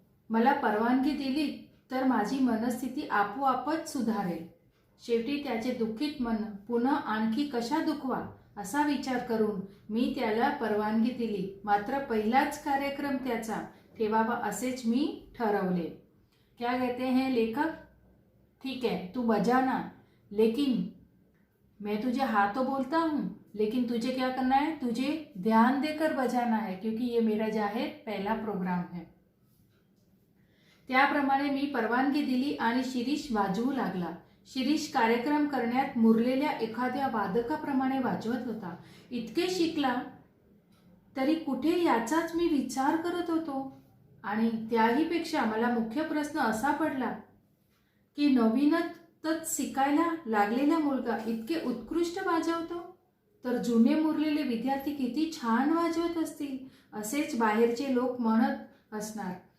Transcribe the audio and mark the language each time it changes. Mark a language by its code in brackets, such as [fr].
[mr] मला परवानगी दिली तर माझी मनस्थिती आपोआपच सुधारेल. शेवटी त्याचे दुःखित मन पुन्हा आणखी कशा दुखवा असा विचार करून मी त्याला परवानगी दिली. मात्र पहिलाच कार्यक्रम त्याचा ठेवावा असेच मी ठरवले. [hi] क्या कहते हैं लेखक, ठीक है तू बजाना, लेकिन मैं तुझे हाँ तो बोलता हूँ, लेकिन तुझे क्या करना है, तुझे ध्यान देकर बजाना है, क्योंकि ये मेरा जाहीर पहला प्रोग्राम है. [mr] त्याप्रमाणे मी परवानगी दिली आणि शिरीष वाजवू लागला. शिरीष कार्यक्रम करण्यात मुरलेल्या एखाद्या वादकाप्रमाणे वाजवत होता. इतके शिकला तरी कुठे याचाच मी विचार करत होतो. आणि त्याहीपेक्षा मला मुख्य प्रश्न असा पडला की नवीनच शिकायला लागलेला मुलगा इतके उत्कृष्ट वाजवतो, तर जुने मुरलेले विद्यार्थी किती छान वाजवत असतील असेच बाहेरचे लोक म्हणत असणार.